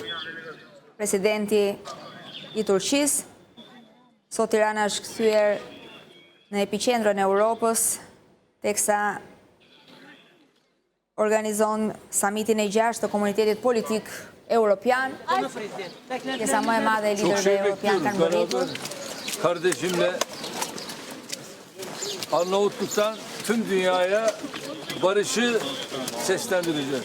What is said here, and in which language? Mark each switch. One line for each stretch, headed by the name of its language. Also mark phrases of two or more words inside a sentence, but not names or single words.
Albanian: presidenti i Turqisë, sot Tirana është kthyer në epiqendrën e Europës, teksa organizon samitin e 6 të komunitetit politik evropian. Pjesa më e madhe e liderëve evropian kanë mbërritur.
Turkish: Kardeşimle Arnavutluk'tan tüm dünyaya barışı seslendireceğiz.